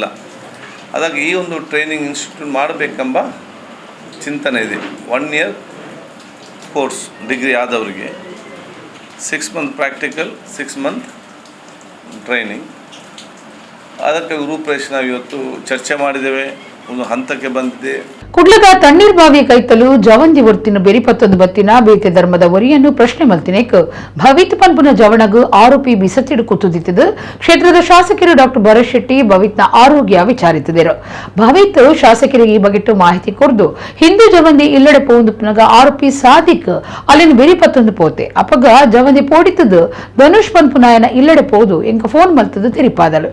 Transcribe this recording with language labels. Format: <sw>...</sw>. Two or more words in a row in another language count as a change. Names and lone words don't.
<kn>ಹಾಗಾಗಿ ಈ ಒಂದು</kn> <en>training institute</en> <kn>ಮಾಡಬೇಕೆಂಬ ಚಿಂತನೆ ಇದೆ. 1</kn> <en>year course degree</en> <kn>ಆದವರಿಗೆ 6</kn> <en>month practical,</en> <kn>6</kn> <en>month training.</en> <kn>ಅದಕ್ಕೆ ರೂಪರೇಷೆ ನಾವು ಇವತ್ತು ಚರ್ಚೆ ಮಾಡಿದ್ದೇವೆ, ಒಂದು ಹಂತಕ್ಕೆ ಬಂದಿದೆ.</kn> <tcy>ಕುಡ್ಲದ ತಣ್ಣೀರ್ ಬಾವಿ ಕೈತಲು ಜವಂದಿ ಒರ್ತಿನ ಬೆರಿಪತ್ತೊಂದು ಬತ್ತಿನ ಬೇತೆ ಧರ್ಮದ ಒರಿಯನ್ನು ಪ್ರಶ್ನೆ ಮಲ್ತಿನೇಕ್ ಭವಿತ್ ಪನ್ಪುನ ಜವಣಗು ಆರೋಪಿ ಬಿಸತ್ತಿಡು ಕುತ್ತುದಿತ್ತಿದ್ದು ಕ್ಷೇತ್ರದ ಶಾಸಕರು ಡಾಕ್ಟರ್ ಭರತ್ ಶೆಟ್ಟಿ ಭವಿತ್ನ ಆರೋಗ್ಯ ವಿಚಾರಿಸಿದರು. ಭವಿತ್ ಶಾಸಕರಿಗೆ ಈ ಬಗೆಟ್ಟು ಮಾಹಿತಿ ಕೊಡ್ದು ಹಿಂದೂ ಜವಂದಿ ಇಲ್ಲಡೆ ಪೋಂದುಪ್ನಗ ಆರೋಪಿ ಸಾದಿಕ್ ಅಲ್ಲಿನ ಬೆರಿಪತ್ತೊಂದು ಪೋತೆ ಅಪಗ ಜವಂದಿ ಪೋಡಿತದು ಧನುಷ್ ಪನ್ಪುನಾಯನ ಇಲ್ಲಡೆ ಪೋದು ಎಂಕ ಫೋನ್ ಮಲ್ತದು ತೆರಿಪಾದಳು.</tcy>